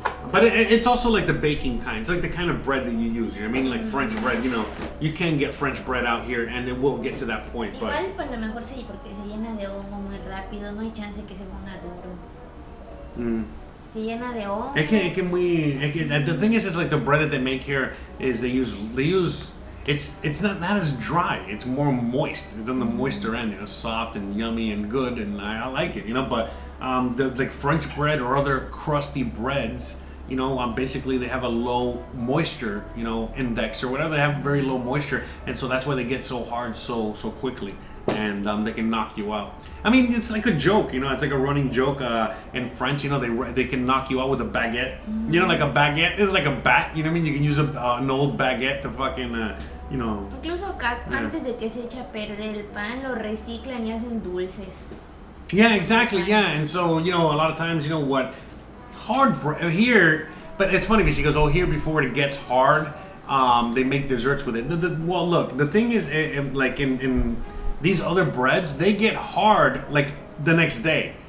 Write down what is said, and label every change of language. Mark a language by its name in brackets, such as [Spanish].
[English] But it's also like the baking kind. It's like the kind of bread that you use. You know what I mean? Like French bread. You know, you can get French bread out here, and it will get to that point. But [Spanish] Igual, pues lo mejor sí, porque se llena de hongo muy rápido. No hay chance que se ponga duro. Se llena de hongo. [English] The thing is like the bread that they make here is they use. It's not as dry. It's more moist. It's on the moister end. You know, soft and yummy and good, and I like it. You know, but the like French bread or other crusty breads. You know, basically they have a low moisture, you know, index or whatever. They have very low moisture, and so that's why they get so hard so quickly. and they can knock you out. I mean, it's like a joke, you know. It's like a running joke in French. You know, they can knock you out with a baguette. You know, like a baguette is like a bat. You know what I mean? You can use an old baguette to fucking, you know. [Spanish] Incluso acá, antes de que se eche a perder el pan, lo reciclan y hacen dulces. [English] Yeah, exactly. Yeah, and so you know, a lot of times, you know what, hard bread here. But it's funny because she goes, oh, here before it gets hard, they make desserts with it. Well, look, the thing is, like in these other breads, they get hard like the next day.